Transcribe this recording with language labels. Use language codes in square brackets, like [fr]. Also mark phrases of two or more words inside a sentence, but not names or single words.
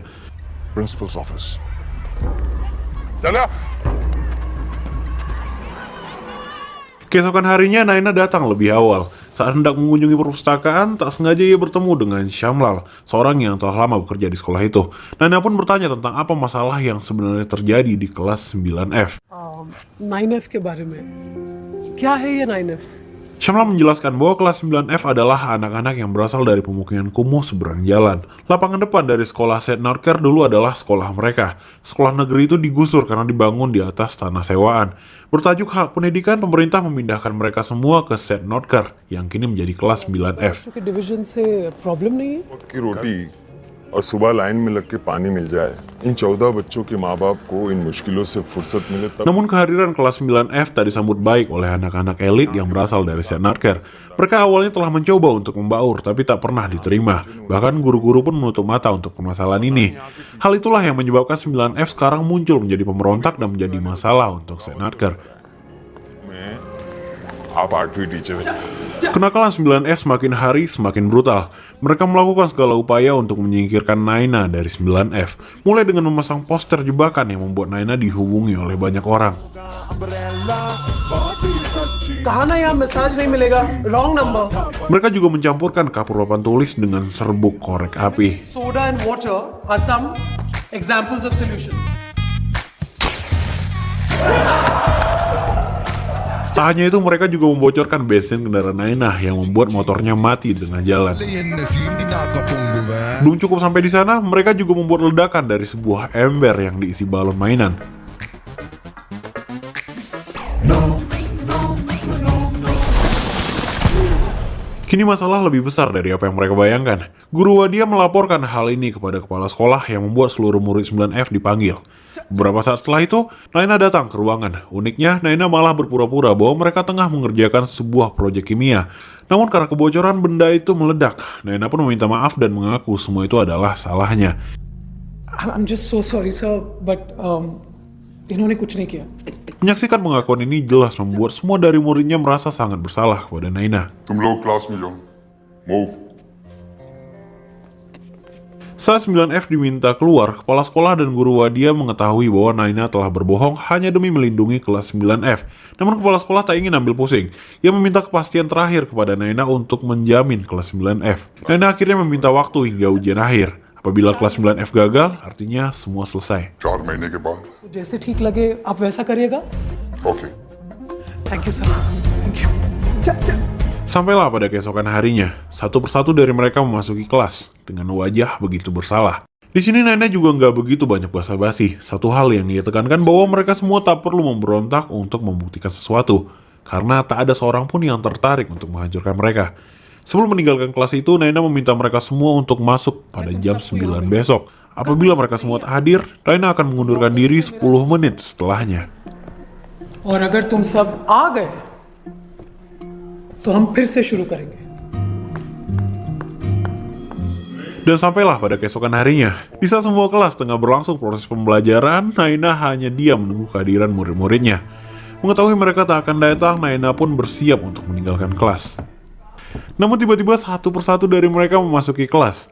[en] Principal's office. Chalo. [id] Keesokan harinya Naina datang lebih awal. Saat hendak mengunjungi perpustakaan, tak sengaja ia bertemu dengan Shamlal, seorang yang telah lama bekerja di sekolah itu. Naina pun bertanya tentang apa masalah yang sebenarnya terjadi di kelas 9F. [hi] 9F के बारे में क्या है ये 9F? [id] Shamlal menjelaskan bahwa kelas 9F adalah anak-anak yang berasal dari pemukiman kumuh seberang jalan. Lapangan depan dari sekolah St. Nardcare dulu adalah sekolah mereka. Sekolah negeri itu digusur karena dibangun di atas tanah sewaan. Bertajuk Hak Pendidikan, pemerintah memindahkan mereka semua ke St. Nardcare yang kini menjadi kelas 9F. [hi] के डिवीजन से प्रॉब्लम नहीं है. वक्त की रोटी और सुबह लाइन में लग के पानी मिल जाए. इन 14 बच्चों के माँ बाप को इन मुश्किलों से फुर्सत मिले तब. [id] Namun kehadiran kelas 9F tak disambut baik oleh anak-anak elit yang berasal dari St. Nardcare. Mereka awalnya telah mencoba untuk membaur, tapi tak pernah diterima. Bahkan guru-guru pun menutup mata untuk permasalahan ini. Hal itulah yang menyebabkan 9F sekarang muncul menjadi pemberontak dan menjadi masalah untuk St. Nardcare. [hi] में आप 8वीं टीचर. [id] Kenakalan 9F semakin hari semakin brutal. Mereka melakukan segala upaya untuk menyingkirkan Naina dari 9F. Mulai dengan memasang poster jebakan yang membuat Naina dihubungi oleh banyak orang. [hi] कहा ना यहाँ मैसेज नहीं मिलेगा. [en] Wrong number. [id] Mereka juga mencampurkan kapur papan tulis dengan serbuk korek api. [en] Soda and water are some examples of solutions. [id] Tak hanya itu, mereka juga membocorkan bensin kendaraan Naina yang membuat motornya mati di tengah jalan. Belum cukup sampai di sana, mereka juga membuat ledakan dari sebuah ember yang diisi balon mainan. Kini masalah lebih besar dari apa yang mereka bayangkan. Guru Wadia melaporkan hal ini kepada kepala sekolah yang membuat seluruh murid 9F dipanggil. Beberapa saat setelah itu, Naina datang ke ruangan. Uniknya, Naina malah berpura-pura bahwa mereka tengah mengerjakan sebuah proyek kimia. Namun karena kebocoran benda itu meledak, Naina pun meminta maaf dan mengaku semua itu adalah salahnya. [en] I'm just so sorry, sir, but [hi] इन्होंने कुछ नहीं किया. [id] Menyaksikan pengakuan ini jelas membuat semua dari muridnya merasa sangat bersalah kepada Naina. [hi] तुम लोग क्लास में जाओ. [en] Move. [id] Saat 9F diminta keluar, kepala sekolah dan guru Wadia mengetahui bahwa Naina telah berbohong hanya demi melindungi kelas 9F. Namun kepala sekolah tak ingin ambil pusing. Ia meminta kepastian terakhir kepada Naina untuk menjamin kelas 9F. Naina akhirnya meminta waktu hingga ujian akhir. Apabila kelas 9F gagal, artinya semua selesai. [hi] 4 महीने के बाद. जैसे ठीक लगे आप वैसा करिएगा. [en] Okay. Thank you, sir. Thank you. [id] Sampailah pada keesokan harinya, satu persatu dari mereka memasuki kelas dengan wajah begitu bersalah. Di sini Naina juga nggak begitu banyak basa-basi. Satu hal yang ia tekankan bahwa mereka semua tak perlu memberontak untuk membuktikan sesuatu, karena tak ada seorang pun yang tertarik untuk menghancurkan mereka. Sebelum meninggalkan kelas itu, Naina meminta mereka semua untuk masuk pada jam 9 besok. Apabila mereka semua tak hadir, Naina akan mengundurkan diri 10 menit setelahnya. [hi] और अगर तुम सब आ गए, तो हम फिर से शुरू करेंगे. [id] Dan sampailah pada keesokan harinya. Di saat semua kelas tengah berlangsung proses pembelajaran, Naina hanya diam menunggu kehadiran murid-muridnya. Mengetahui mereka tak akan datang, Naina pun bersiap untuk meninggalkan kelas. Namun tiba-tiba satu persatu dari mereka memasuki kelas.